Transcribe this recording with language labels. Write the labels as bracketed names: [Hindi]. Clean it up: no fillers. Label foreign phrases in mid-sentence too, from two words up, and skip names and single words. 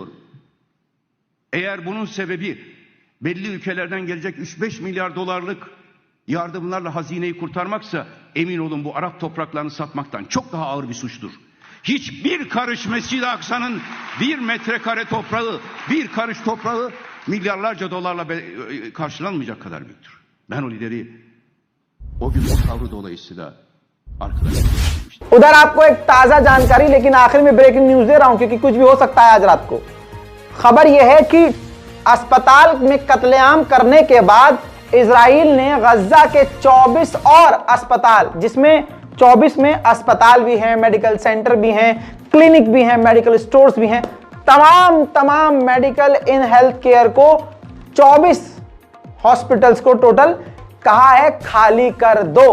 [Turkish] Eğer bunun sebebi belli ülkelerden gelecek 3-5 milyar dolarlık yardımlarla hazineyi kurtarmaksa emin olun bu Arap topraklarını satmaktan çok daha ağır bir suçtur. Hiçbir karış Mescid-i Aksa'nın 1 metrekare toprağı, bir karış toprağı milyarlarca dolarla karşılanmayacak kadar büyüktür. Ben o lideri o gün o tavrı dolayısıyla arkadaşlar. [Hindi] उधर आपको एक ताजा जानकारी, लेकिन आखिर में [English] breaking news [Hindi] दे रहा हूं क्योंकि कुछ भी हो सकता है आज रात को। खबर यह है कि अस्पताल में कत्लेआम करने के बाद इजराइल ने गजा के 24 और अस्पताल, जिसमें 24 में अस्पताल भी हैं, मेडिकल सेंटर भी हैं, क्लिनिक भी हैं, [English] medical stores [Hindi] भी हैं, तमाम [English] medical in health care [Hindi] को 24 हॉस्पिटल्स को टोटल कहा है खाली कर दो।